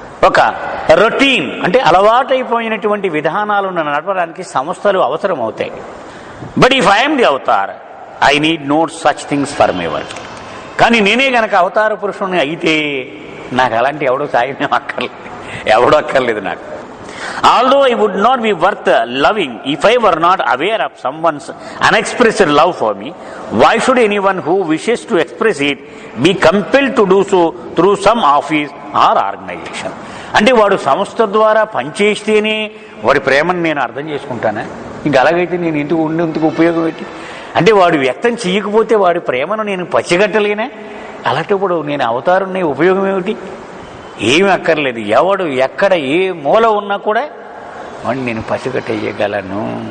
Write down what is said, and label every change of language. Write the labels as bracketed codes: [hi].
[te] ఒక రొటీన్ అంటే అలవాటైపోయినటువంటి విధానాలను నడపడానికి సంస్థలు అవసరం అవుతాయి. [en] But if I'm the avatar I need no such things for my work. [te] కానీ నేనే గనక అవతార పురుషుని అయితే నాకు అలాంటి ఎవడో సాయం అక్కర్లేదు నాకు. [en] Although I would not be worth loving if I were not aware of someone's unexpressed love for me, why should anyone who wishes to express it be compelled to do so through some office or organization? [te] అంటే వాడు సంస్థ ద్వారా పనిచేస్తేనే వాడి ప్రేమను నేను అర్థం చేసుకుంటానా? ఇంక అలాగైతే నేను ఇంటికి ఉపయోగం ఏంటి? అంటే వాడు వ్యక్తం చేయకపోతే వాడి ప్రేమను నేను పచ్చిగట్టలేనా? అలాంటప్పుడు నేను అవతారుని ఉపయోగం ఏమిటి? ఏమి అక్కర్లేదు. ఎవడు ఎక్కడ ఏ మూల ఉన్నా కూడా వాడిని నేను పసిగట్టేయగలను.